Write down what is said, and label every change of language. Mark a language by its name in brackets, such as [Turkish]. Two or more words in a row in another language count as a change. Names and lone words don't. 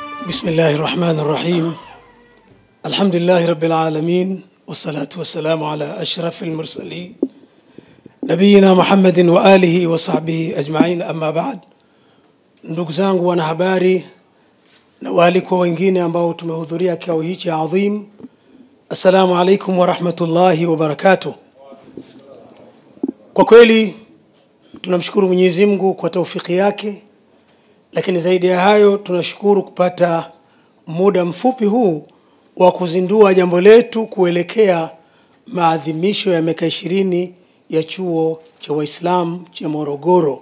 [Arabic] بسم الله الرحمن الرحيم. الحمد لله رب العالمين والصلاة والسلام على أشرف المرسلين نبينا محمد وآله وصحبه أجمعين. أما بعد, [Swahili] ndugu zangu wanahabari na waliko wengine ambao tumehudhuria kikao hichi adhim, [Arabic] السلام عليكم ورحمة الله وبركاته. [Swahili] Kwa kweli tunamshukuru Mwenyezi Mungu kwa taufiki yake, lakini zaidi ya hayo tunashukuru kupata muda mfupi huu wa kuzindua jambo letu kuelekea maadhimisho ya miaka 20 ya chuo cha Waislamu cha Morogoro.